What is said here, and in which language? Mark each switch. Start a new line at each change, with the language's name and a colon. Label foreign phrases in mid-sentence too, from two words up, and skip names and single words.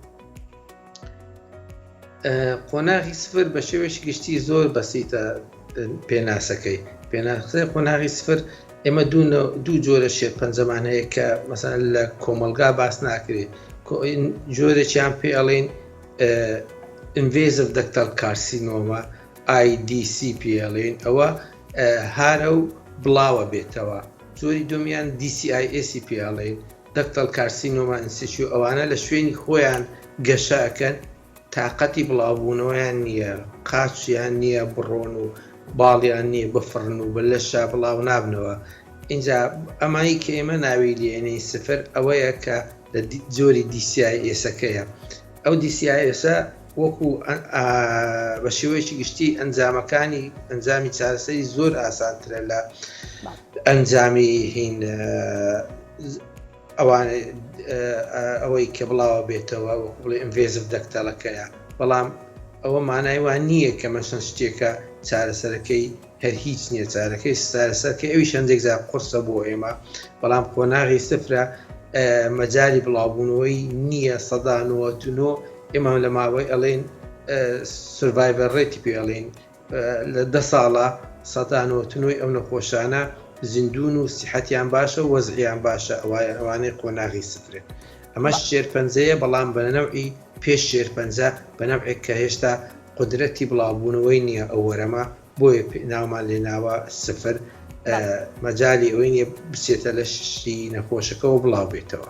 Central Kurdish: قۆناغی 0 بە شێوەیەکی گشتی زۆر بەسیتە پێناسەکەی پێناسەی قۆناغی 0 ئێمە دوو جۆرە شێرپەنجەمان هەیە کە مەسەن لە کۆمەلگا باس ناکرێت جۆرێکیان پێ ئەڵێن
English: invasive ductal carcinoma
Central Kurdish: IDC پێ ئەڵێن ئەوە هارە و بڵاوە بێتەوە جۆری دومیان DCIS پێ ئەڵێن
English: ductal carcinoma in situ
Central Kurdish: ئەوانە لە شوێنی خۆیان گەشەکەن تااقەتی بڵاوبوونەوەیان نییە قاچیان نییە بڕۆن و باڵیان نییە بفڕن و بە لەشا بڵاو نابنەوە اینجا ئەمایی کە ئێمە ناوی لێنەی 0 ئەوەیە کە لە جۆری DCIS-ەکەیە ئەو DCIS-ە وەکو بە شێوەیەکی گشتی ئەنجامەکانی ئەنجامی چارەسەری زۆر ئاسانترە لە ئەنجامی هین ئەوەی کە بڵاوە بێتەوە وەکو بڵێ
English: invasive ductal-
Central Kurdish: ەکەیە بەڵام ئەوە مانای وان نییە کە مەشن شتێکە چارەسەرەکەی هەر هیچ نییە چارەکەی چارەسەرکە ئەوی هەندێک جار قورسە بۆ ئێمە بەڵام قۆناغی 0 مەجای بڵاوبوونەوەی نییە 199 ئێمە لە ماوەی ئەڵێن
English: survivor rate
Central Kurdish: پێ ئەڵێن لە 10 ساڵە 199 ئەو نەخۆشانە زیندون و سیحەتیان باشە و وەزعیان باشە ئەوانەی قۆناغی 0 ئەمەش شێرپەنجەیە بەڵام بە نەوعی پێش شێرپەنجە بە نەوعێک کە هێشتا قدرەتی بڵاوبوونەوەی نییە ئەو وەرەمە بۆیە ناومان لێناوە 0 مەجای ئەوەی نیە بچێتە لە شتی نەخۆشەکەەوە بڵاو بێتەوە.